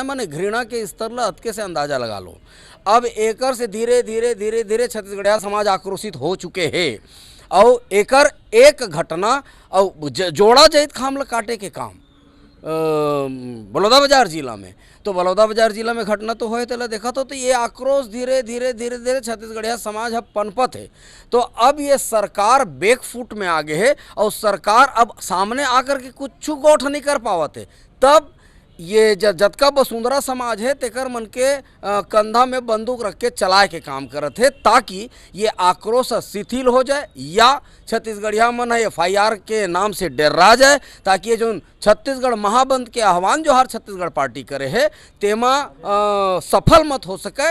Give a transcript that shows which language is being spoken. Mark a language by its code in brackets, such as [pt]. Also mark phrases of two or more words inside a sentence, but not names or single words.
[hne] माने घृणा के स्तर ला अतके से अंदाजा लगा लो। अब एकर से धीरे धीरे छत्तीसगढ़िया समाज आक्रोशित हो चुके हैं, और एकर एक घटना और जोड़ा जैत खाम ला काटे के काम बलौदाबाजार जिला में, तो बलौदाबाजार जिला में घटना तो होए तेला देखा तो ये आक्रोश धीरे छत्तीसगढ़िया समाज अब पनपत है। तो अब ये सरकार बैकफुट में आगे है, और सरकार अब सामने आकर के कुछ गोठ नहीं कर पावत है। तब ये जतका वसुंधरा समाज है तेकर मन के कंधा में बंदूक रख के चलाए के काम करत है, ताकि ये आक्रोश शिथिल हो जाए, या छत्तीसगढ़िया मन है FIR के नाम से डरा जाए, ताकि ये जो छत्तीसगढ़ महाबंद के आह्वान जोहार छत्तीसगढ़ पार्टी करे है तेमा सफल मत हो सके।